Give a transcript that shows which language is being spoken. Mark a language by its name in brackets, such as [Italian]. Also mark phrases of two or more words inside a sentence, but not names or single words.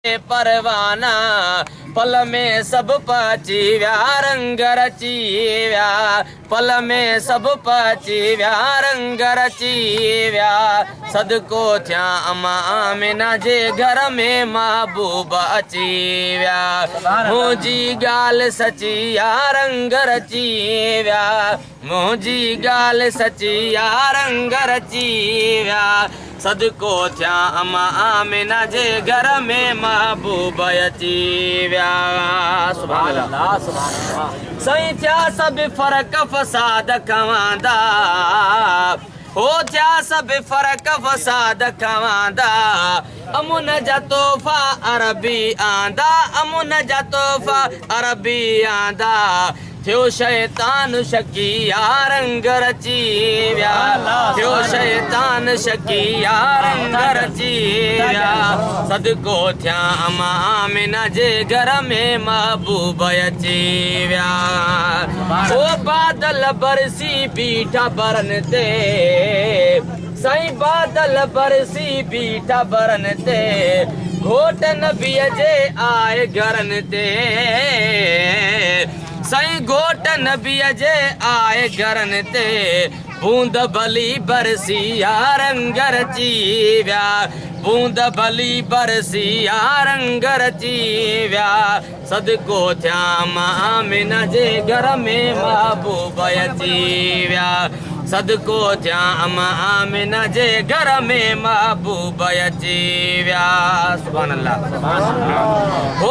[Sindhi] परवाना पल में सब पची व्या रंग रची व्या पल में सब पची व्या रंग रची व्या सदको थिया अमा आमिना जे घर में महबूब अची व्या मुंहिंजी गाल सची या रंग रची व्या मुंहिंजी गाल सची या रंग रची व्या सदको थिया अमा आमिना जे घर में महबूब अची व्या [Arabic] سبحان الله سبحان الله [Sindhi] सही थिया सब फर्क फसाद खवांदा हो थिया सब फर्क फसाद खवांदा अमुन जा तोहफा अरबी आंदा अमुन जा तोहफा अरबी आंदा थियो शैतान शकी या रंग रची व्या थियो शैतान शकी या रंग रची व्या सदको थिया अमा आमिना जे घर में महबूब अची व्या ओ बादल बरसी बीठा बरन ते सही बादल बरसी बीठा बरन ते घोट नबीअ जे आए घरन ते सही घोट नबीअ जे आए घरन ते बूंद भली बरसी या रंग रची व्या बूंद भली बरसी या रंग रची व्या सदको थिया अमा आमिना जे घर में महबूब अची व्या सदको थिया अमा आमिना जे घर में महबूब अची व्या [Arabic] سبحان الله [Sindhi] हो